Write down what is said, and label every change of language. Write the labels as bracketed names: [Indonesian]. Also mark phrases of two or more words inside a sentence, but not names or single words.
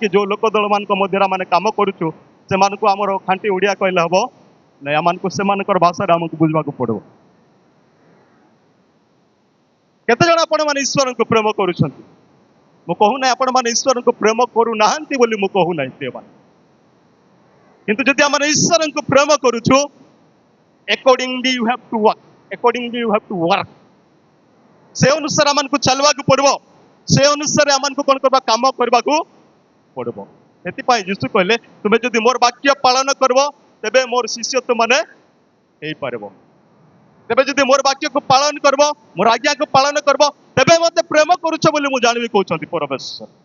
[Odia] ଯୋଉ ଲୋକ ଦଳ ମାନଙ୍କ ମଧ୍ୟରେ ଆମେ କାମ କରୁଛୁ, ସେମାନଙ୍କୁ ଆମର ଖାଣ୍ଟି ଓଡ଼ିଆ କହିଲେ ହବ ନାଇଁ, ଆମମାନଙ୍କୁ ସେମାନଙ୍କର ଭାଷାରେ ଆମକୁ ବୁଝିବାକୁ ପଡିବ। କେତେ ଜଣ ଆପଣ ମାନେ ଈଶ୍ୱରଙ୍କୁ ପ୍ରେମ କରୁଛନ୍ତି? ମୁଁ କହୁନାହିଁ ଆପଣ ମାନେ ଈଶ୍ୱରଙ୍କୁ ପ୍ରେମ କରୁନାହାନ୍ତି ବୋଲି ମୁଁ କହୁନାହିଁ ପ୍ରିୟମାନେ, କିନ୍ତୁ ଯଦି ଆମେ ଈଶ୍ୱରଙ୍କୁ ପ୍ରେମ କରୁଛୁ, [English] accordingly you have to work, accordingly you have to work। [Odia] ସେ ଅନୁସାରେ ଆମକୁ ଚାଲିବାକୁ ପଡିବ, ସେ ଅନୁସାରେ ଆମକୁ କଣ କରିବା? କାମ କରିବାକୁ ପଡିବ। ସେଥିପାଇଁ ଯୀଶୁ କହିଲେ, ତୁମେ ଯଦି ମୋର ବାକ୍ୟ ପାଳନ କରିବ, ତେବେ ମୋର ଶିଷ୍ୟ ତୁମେ ହେଇପାରିବ। ତେବେ ଯଦି ମୋର ବାକ୍ୟକୁ ପାଳନ କରିବ, ମୋର ଆଜ୍ଞାକୁ ପାଳନ କରିବ, ତେବେ ମତେ ପ୍ରେମ କରୁଛ ବୋଲି ମୁଁ ଜାଣିବି କହୁଛନ୍ତି ପରମେଶ୍ୱର।